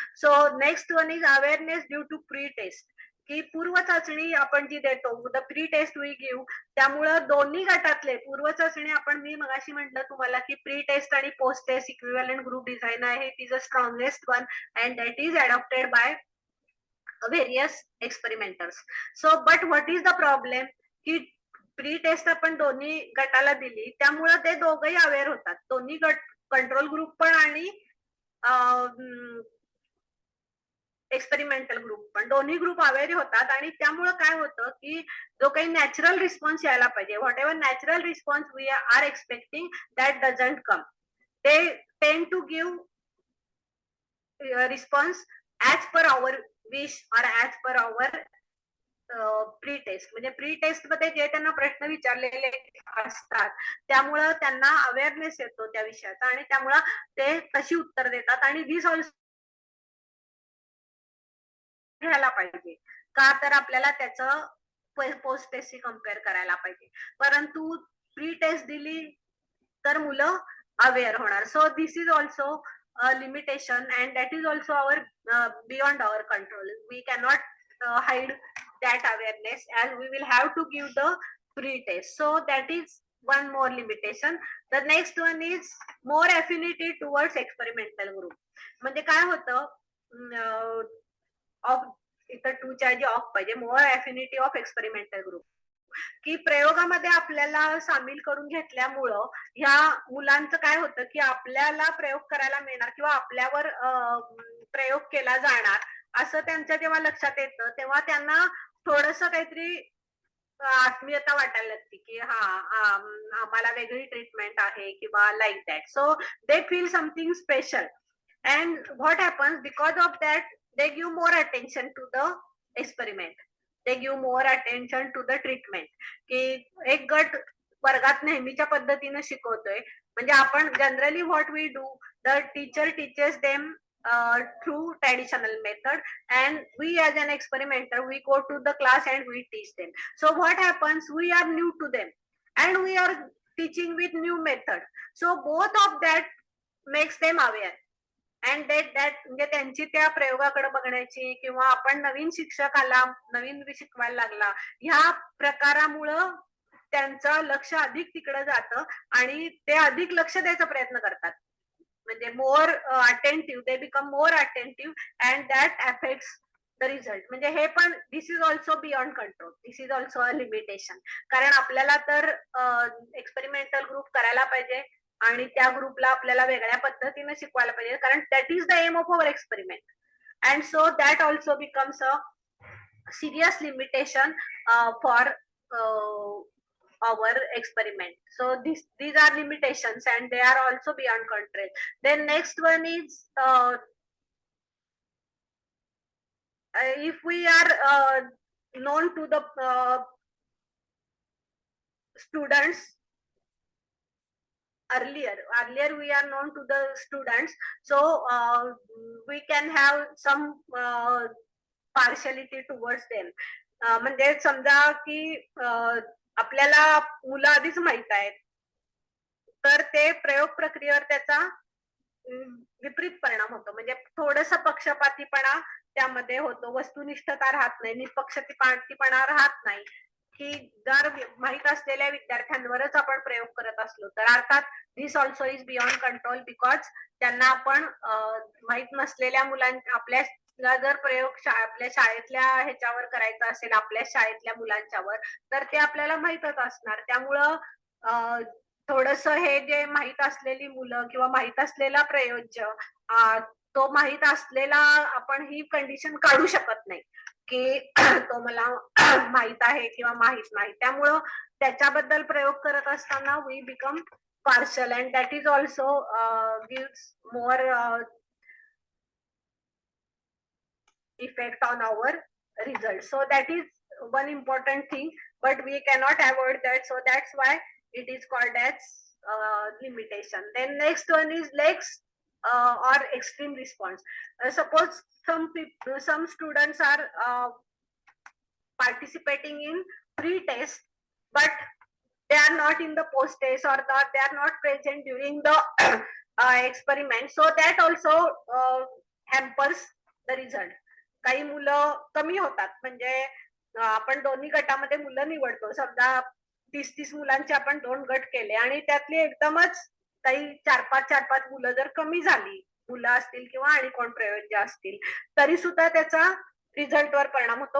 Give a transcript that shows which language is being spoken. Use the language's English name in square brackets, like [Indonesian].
[English] So next one is awareness due to pre test. [Marathi] की पूर्व चाचणी आपण जी देतो [English] the pre test we give [Marathi] त्यामुळं दोन्ही गटातले पूर्व चाचणी आपण मी मगाशी म्हटलं तुम्हाला की प्री टेस्ट आणि post taste equivalent group design आहे. [English] It is a strongest one and that is adopted by various experimenters. So but what is the problem [Marathi] की प्री टेस्ट आपण दोन्ही गटाला दिली त्यामुळे ते दोघंही अवेअर होतात, दोन्ही गट कंट्रोल ग्रुप पण आणि एक्सपेरिमेंटल ग्रुप पण दोन्ही ग्रुप अवेअर होतात आणि त्यामुळे काय होतं की जो काही नॅचरल रिस्पॉन्स यायला पाहिजे [English] Whatever natural response we are expecting that doesn't come. ते tend to give response as per our wish और as per our pre test. [Marathi] म्हणजे प्री टेस्ट मध्ये जे त्यांना प्रश्न विचारलेले असतात त्यामुळं त्यांना अवेअरनेस येतो त्या विषयाचा आणि त्यामुळं ते तशी उत्तर देतात आणि [English] this also [Marathi] घ्यायला पाहिजे का, तर आपल्याला त्याचं पोस्ट टेस्टशी कम्पेअर करायला पाहिजे. परंतु प्री टेस्ट दिली तर मुलं अवेअर होणार. [English] So this is also limitation and that is also our beyond our control. We cannot hide that awareness as we will have to give the pre-test. So that is one more limitation. The next one is more affinity towards experimental group. [Marathi] म्हणजे काय होतं इथं टूच्या ऐवजी of पाहिजे, [English] more affinity of experimental group, [Marathi] की प्रयोगामध्ये आपल्याला सामील करून घेतल्यामुळं ह्या मुलांचं काय होतं की आपल्याला प्रयोग करायला मिळणार किंवा आपल्यावर प्रयोग केला जाणार असं त्यांच्या जेव्हा लक्षात येतं तेव्हा त्यांना थोडस काहीतरी आत्मीयता वाटायला लागते की आम्हाला वेगळी ट्रीटमेंट आहे किंवा [English] Like that. So they feel something special and what happens because of that they give more attention to the experiment, they give more attention to the treatment. [Marathi] की एक गट वर्गात नेहमीच्या पद्धतीनं शिकवतोय, म्हणजे आपण generally [English] What we do, the teacher teachers them through traditional method and we as an experimenter we go to the class and we teach them. So what happens, we are new to them and we are teaching with new method. So both of that makes them aware and that [Marathi] म्हणजे त्यांची त्या प्रयोगाकडे बघण्याची किंवा आपण नवीन शिक्षक आला, नवीन शिकवायला लागला ह्या प्रकारामुळं त्यांचं लक्ष अधिक तिकडे जातं आणि ते अधिक लक्ष द्यायचा प्रयत्न करतात. [English] म्हणजे more attentive, they become more attentive and that affects the result. [Marathi] म्हणजे हे पण [English] This is also beyond control, this is also a limitation. [Marathi] कारण आपल्याला तर एक्सपेरिमेंटल ग्रुप करायला पाहिजे आणि त्या ग्रुपला आपल्याला वेगळ्या पद्धतीने शिकवायला पाहिजे, कारण [English] That is the aim of our experiment. And so that also becomes a serious limitation for our experiment. So these are limitations and they are also beyond control. Then next one is if we are known to the students earlier we are known to the students, so we can have some partiality towards them. [Marathi] म्हणजे समजा की आपल्याला मुलं आधीच माहित आहेत तर ते प्रयोग प्रक्रियेवर त्याचा विपरीत परिणाम होतो. म्हणजे थोडस पक्षपातीपणा त्यामध्ये होतो, वस्तुनिष्ठता राहत नाही, निपक्षपातीपणा राहत नाही. की जर माहित असलेल्या विद्यार्थ्यांवरच आपण प्रयोग करत असलो तर अर्थात [English] this also is beyond control, because [Marathi] त्यांना आपण माहित नसलेल्या मुलांच्या आपल्या जर प्रयोग आपल्या शाळेतल्या ह्याच्यावर करायचा असेल, आपल्या शाळेतल्या मुलांच्यावर, तर ते आपल्याला माहीतच असणार. त्यामुळं थोडस हे जे माहित असलेली मुलं किंवा माहित असलेला प्रयोज्य तो माहित असलेला आपण ही कंडिशन काढू शकत नाही की तो मला माहित आहे किंवा माहित नाही. त्यामुळं त्याच्याबद्दल प्रयोग करत असताना [English] We become partial and that is also gives more effect on our result. So that is one important thing, but we cannot avoid that. So that's why it is called as limitation. Then next one is legs or extreme response. Suppose some students are participating in pre-test, but they are not in the post-test or they are not present during the experiment. So that also hampers the result. [Marathi] काही मुलं कमी होतात, म्हणजे आपण दोन्ही गटामध्ये मुलं निवडतो. समजा 30 मुलांचे आपण 2 गट केले आणि त्यातली एकदमच काही 4-5 मुलं जर कमी झाली, मुलं असतील किंवा आणि कोण प्रयोज्य असतील, तरी सुद्धा त्याचा रिझल्टवर परिणाम होतो.